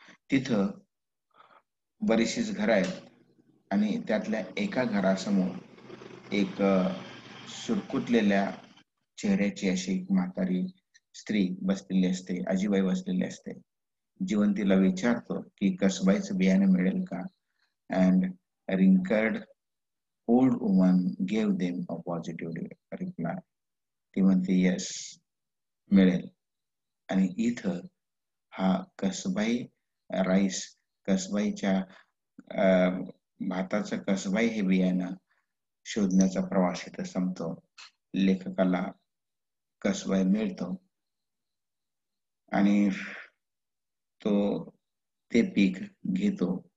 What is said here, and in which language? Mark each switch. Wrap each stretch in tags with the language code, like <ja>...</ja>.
<mr>तिथं बरीचशीच घरं आहेत आणि त्यातल्या एका घरासमोर एक सुरकुतलेल्या चेहऱ्याची अशी एक म्हातारी स्त्री बसलेली असते, आजीबाई बसलेली असते. जीवन तिला विचारतो की कसबाईचं बियाणं मिळेल का?</mr> <en>And wrinkled old woman gave them a positive reply.</en> <mr>ती म्हणते येस, मिळेल. आणि इथं हा कसबाई राईस, कसबाईच्या भाताचं कसबाई हे बियाणं शोधण्याचा प्रवास इथं संपतो. लेखकाला कसबाई मिळतो आणि तो ते पीक घेतो.</mr>